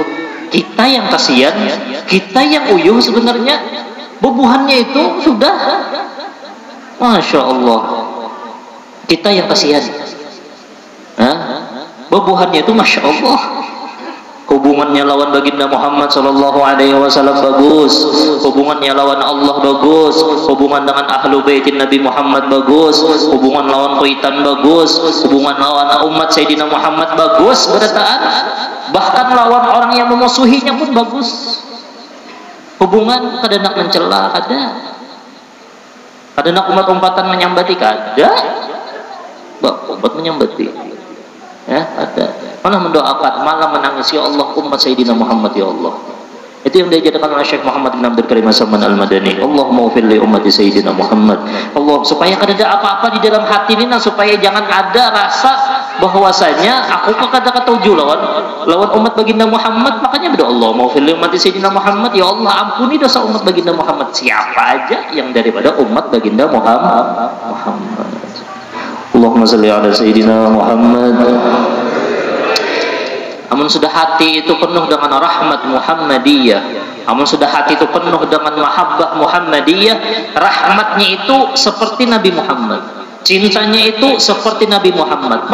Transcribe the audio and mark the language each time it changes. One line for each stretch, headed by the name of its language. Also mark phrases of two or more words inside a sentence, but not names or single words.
Banjar: Kita yang kasihan, kita yang uyuh sebenarnya. Bubuhannya itu sudah
Arabic: ما شاء الله,
Banjar: kita yang kasihan. Bubuhannya itu
Arabic: ما شاء الله.
Banjar: Hubungannya lawan baginda Muhammad
Arabic: صلى الله عليه وسلم
Banjar: bagus, hubungannya lawan Allah bagus, hubungan dengan
Arabic: أهل بيت
Banjar: Nabi Muhammad bagus, hubungan lawan kuitan bagus, hubungan lawan umat Sayyidina Muhammad bagus berataan, bahkan lawan orang yang memusuhinya pun bagus. hubungan kadang mencela ada umpat-umpatan menyambati ada umpat menyambati ya ada, malah mendoakan, malah menangis, ya Allah umat Sayyidina Muhammad ya Allah. Itu yang diajarkan oleh Syekh Muhammad bin Abdul Karim As-Salman Al-Madani.
Arabic: اللهم اغفر لأمة سيدنا محمد.
Banjar: Allah, supaya kada ada apa-apa di dalam hati ini, supaya jangan ada rasa bahwasanya aku kada ketuju lawan umat baginda Muhammad. Makanya berdoa,
Arabic: اللهم اغفر لأمة سيدنا محمد,
Banjar: ya Allah ampuni dosa umat baginda Muhammad. Siapa aja yang daripada umat baginda Muhammad.
Arabic: اللهم صل على سيدنا محمد.
Banjar: Amun sudah hati itu penuh dengan rahmat Muhammadiyah, amun sudah hati itu penuh dengan mahabbah Muhammadiyah, rahmatnya itu seperti Nabi Muhammad, cintanya itu seperti Nabi Muhammad.